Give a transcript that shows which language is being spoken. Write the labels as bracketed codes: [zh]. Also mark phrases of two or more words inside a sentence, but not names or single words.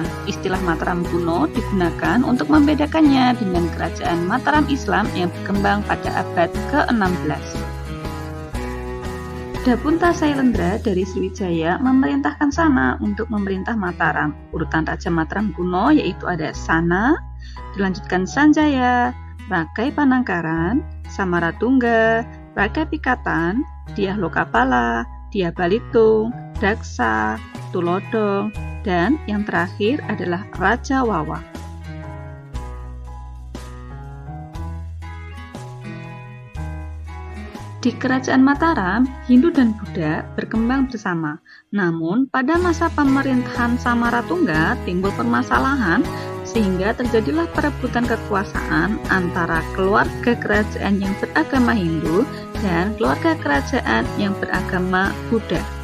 [id] Istilah Mataram kuno digunakan untuk membedakannya dengan Kerajaan Mataram Islam yang berkembang pada abad ke-16. Dapunta Sailendra dari Sriwijaya memerintahkan Sana untuk memerintah Mataram. Urutan Raja Mataram kuno yaitu ada Sana, dilanjutkan Sanjaya, Rakai Panangkaran, Samaratungga, Rakai Pikatan, Dyah Lokapala, Dyah Balitung, Daksa, Tulodong, dan yang terakhir adalah Raja Wawa. Di Kerajaan Mataram, Hindu dan Buddha berkembang bersama. Namun, pada masa pemerintahan Samaratungga timbul permasalahan sehingga terjadilah perebutan kekuasaan antara keluarga kerajaan yang beragama Hindu dan keluarga kerajaan yang beragama Buddha.